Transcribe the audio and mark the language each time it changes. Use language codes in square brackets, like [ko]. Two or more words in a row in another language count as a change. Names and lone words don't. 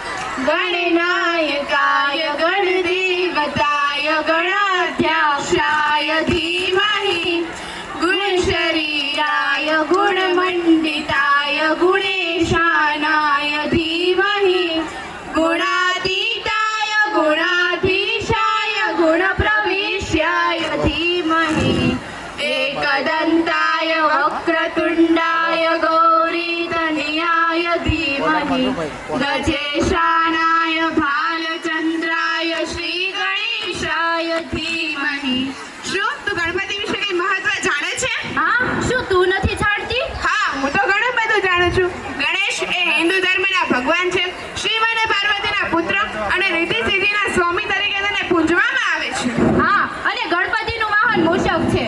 [sa] ગણનાયકાય ગણદેવતાય ગણાધ્યક્ષાય ધીમહિ ગુણશરીરાય ગુણમંડિતાય ગુણેશાનાય ધીમહિ ગુણાતીતાય ગુણાધીશાય ગુણપ્રવિશ્યાય ધીમહિ एकदन्ताय वक्रतुण्डाय गौरीतनयाय धीमहि गजेशानाय भालचन्द्राय श्रीगणेशाय धीमहि. [gu] શું તું ગણપતિ વિશે કઈ મહત્વ જાણે છે? હા, શું તું નથી જાણતી? હા, હું તો ઘણું બધું જાણું છું. ગણેશ એ હિન્દુ ધર્મના ભગવાન છે. શિવ અને પાર્વતીના પુત્ર અને રિદ્ધિ સિદ્ધિના સ્વામી તરીકે તેને પૂજવામાં આવે છે. હા, અને ગણપતિનું વાહન મૂષક છે.